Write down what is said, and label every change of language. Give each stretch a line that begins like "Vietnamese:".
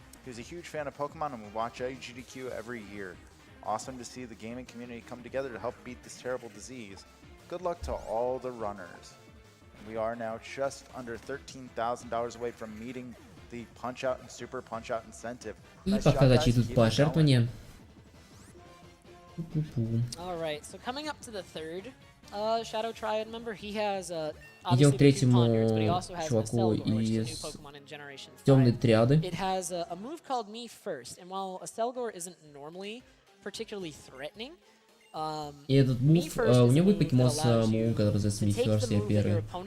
English: He was a huge fan of Pokemon, and we watch AGDQ every year. Awesome to see the gaming community come together to help beat this terrible disease. Good luck to all the runners. We are now just under $13,000 away from meeting the Punch-Out and Super Punch-Out incentive.
Russian: И пока зачитывают пожертвования.
English: Alright, so coming up to the third Shadow Triad member, he has
Russian: Идем к третьему чуваку из темной триады.
English: It has a move called Me First, and while a Selgor isn't normally particularly threatening,
Russian: и этот мув, у него будет покемон с мувом, который называется Me First, я первый.